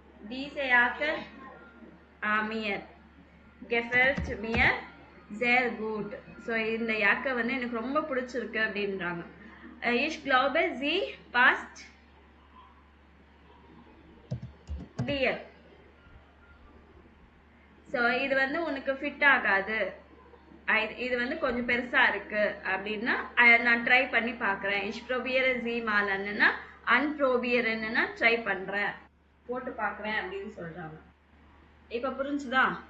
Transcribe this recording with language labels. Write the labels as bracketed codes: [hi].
[de] diese Jacke mir gefällt mir sehr gut. [ta] So இந்த யாக்கை வந்து எனக்கு ரொம்ப பிடிச்சிருக்கு அப்படின்றாங்க. [de] ich glaube sie passt dir. [ta] So இது வந்து உனக்கு ஃபிட் ஆகாது, இது வந்து கொஞ்சம் பெருசா இருக்கு அப்படின்னா நான் ட்ரை பண்ணி பார்க்குறேன். [de] ich probiere sie mal [ta] ன்னா unprobiere ன்னா ட்ரை பண்றேன், போட்டு பார்க்குறேன் அப்படின்னு சொல்றாங்க. இப்ப புரிஞ்சுதா?